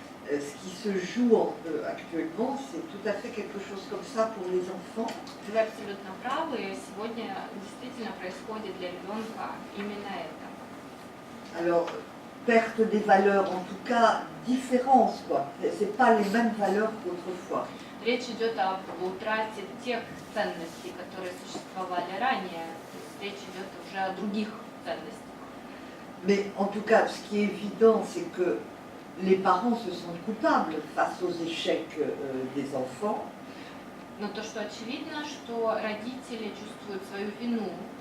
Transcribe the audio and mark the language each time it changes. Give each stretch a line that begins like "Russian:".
French: ce qui se joue actuellement, c'est tout à fait quelque chose comme ça pour les enfants.
Russian: Вы абсолютно правы. Сегодня действительно происходит для ребенка именно это.
French: Alors, perte des valeurs, en tout cas, différence, quoi. C'est pas les mêmes valeurs qu'autrefois.
Russian: Речь идет об утрате тех ценностей, которые существовали ранее. Речь идет уже о других ценностях.
French: Mais en tout cas, ce qui est évident, c'est que les parents se sentent coupables face aux échecs des enfants.
Russian: Но то, что очевидно, что родители чувствуют свою вину,